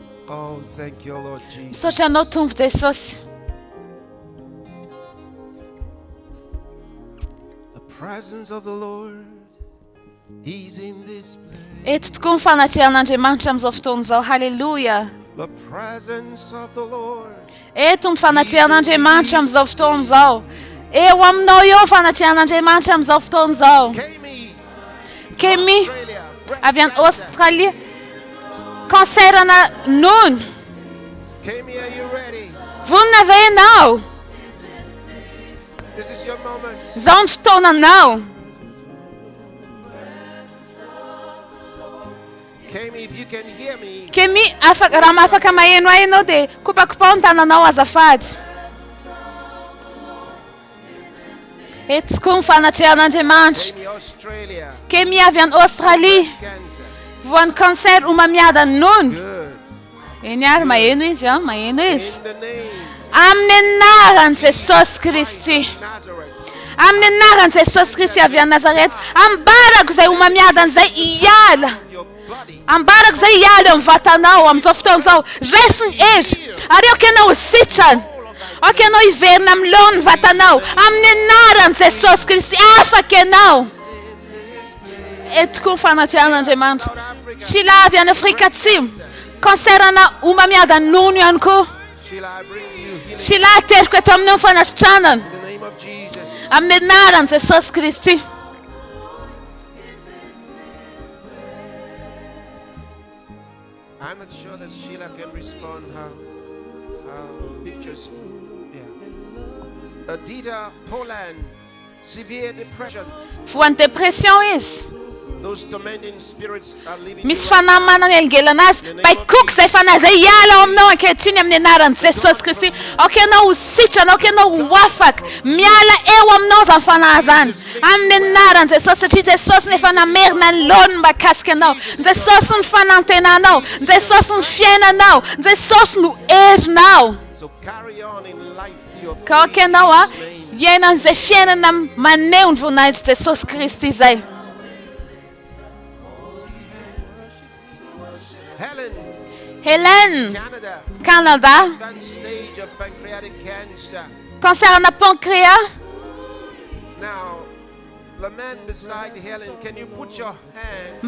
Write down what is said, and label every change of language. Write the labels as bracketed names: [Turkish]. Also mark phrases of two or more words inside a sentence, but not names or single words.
[English] Oh, thank you, Lord Jesus. [Malagasy] Misaotra anao Tompo Jesosy. [English] The presence of the Lord is in this place. [Malagasy] Eto tokoa ny fanatrehan'Andriamanitra amin'izao fotoana izao. Haleluya. [English] The presence of the Lord. [Malagasy] Eto ny fanatrehan'Andriamanitra amin'izao fotoana izao. Eo aminao eo ny fanatrehan'Andriamanitra amin'izao fotoana izao. Kemi [English] Australia. [Malagasy] avy any Australia. Kanserana nono. [English] Kemi, are you ready? [Malagasy] Vonona ve ianao? [English] This is your moment. [Malagasy] Izao ny fotoananao. [English] Kemi, if you can hear me, [Malagasy] Kemi, raha mahafaka maheno ahy ianao dia kopakopao ny tananao azafady. Eto tokoa ny fanatrehan'Andriamanitra. [English] Kemi, Australia. [Malagasy] Kemi avy any Australia. [English] Cancer. [Malagasy] Voan'ny kanser homamiada ny nono. [English] Good. [Malagasy] Eny ary maheno izy a, maheno izy. [English] In the name [Malagasy] Amin'ny anaran'i Jesosy Kristy. [English] of Nazareth. [Malagasy] Amin'ny anaran'i Jesosy Kristy avy any Nazareta. Ambarako izay homamiada an'izay hiala. [English] Your body. [Malagasy] Ambarako izay hiala eo amin'ny vatanao amin'izao fotoana izao. Reso ny hery. Ary aoka ianao ho sitrana. Aoka ianao hiverina amin'ny loha ny vatanao. Amin'ny anaran'i Jesosy Kristy afaka ianao. Eto koa ny fanatrehan'Andriamanitra. [English] South Africa. [Malagasy] Sheila avy any Afrika Atsimo. Kanserana homamiada ny nono ihany koa. [English] Sheila, I bring you healing [Malagasy] Sheila ateriko eto amin'ny fanatritranana. [English] in the name of Jesus. [Malagasy] Amin'ny anaran'i Jesosy Kristy. [English] I'm not sure that Sheila can respond. Her pictures. Yeah. Adita, Poland. Severe depression. [Malagasy] Voan'ny depression izy. [English] Those tormenting spirits are leaving [Malagasy] Misy [English] you. [Malagasy] fanahy manan'elgelana azy. Baikoko izay fanahy izay hiala ao aminao ankehitriny amin'ny anaran'i Jesosy Kristy. Aoka ianao ho sitrana, aoka ianao ho afaka. Miala eo aminao izany fanahy izany. Amin'ny anaran'i Jesosy satria Jesosy ny efa namerina ny lohany mahakasika anao. Jesosy ny fanantenanao. Jesosy ny fiainanao. Jesosy no herinao. [English] So carry on in life. Your [Malagasy] Ka aoka ianao a hiaina an'izay fiainana maneho ny voninahitry Jesosy Kristy izay. [English] Helen, Canada. Canada, Advanced stage of pancreatic cancer. [Malagasy] kanserana pancréas. [English] Now, the man beside Helen, can you put your hand